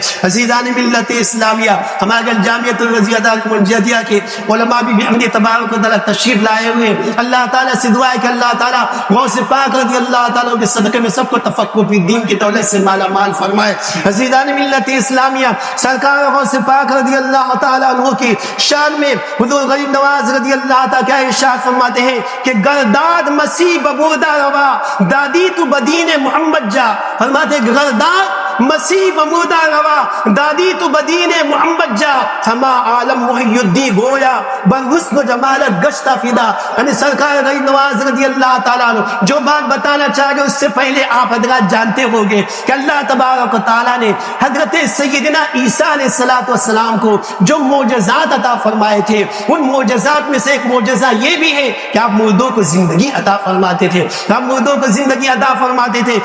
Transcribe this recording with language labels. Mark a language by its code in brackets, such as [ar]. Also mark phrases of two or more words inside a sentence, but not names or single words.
[ur] عزیزان ملت اسلامیہ، ہمارے جامعۃ الرضیہ المنجدیہ کے علماء بھی بحمد تبارک و تعالیٰ تشریف لائے ہوئے، اللہ تعالیٰ سے دعا ہے کہ اللہ تعالیٰ غوث پاک رضی اللہ تعالیٰ کے صدقے میں سب کو [ar] تفقہ فی دین [ur] کی دولت سے مالا مال فرمائے۔ عزیزان ملت اسلامیہ، سرکار غوث پاک رضی اللہ تعالیٰ عنہ کی شان میں حضور غریب نواز رضی اللہ تعالیٰ کیا ارشاد فرماتے ہیں کہ [fa] گرداد مسیح ببردہ روا، دادی تو بدین محمد جا، [ur] فرماتے ہیں [fa] گرداد مسیح بمردہ روا، دادی تو بدین محمد جا، ہما عالم محی الدین گویا بر حسن و جمالت گشتہ فدا، [ur] یعنی سرکار غریب نواز رضی اللہ تعالیٰ عنہ جو بات بتانا چاہ گے اس سے پہلے آپ حضرات جانتے ہوگے کہ اللہ تبارک و تعالیٰ نے حضرت سیدنا عیسیٰ علیہ السلام کو جو معجزات عطا فرمائے تھے، ان معجزات میں سے ایک معجزہ یہ بھی ہے کہ آپ مردوں کو زندگی عطا فرماتے تھے، آپ مردوں کو زندگی عطا فرماتے تھے۔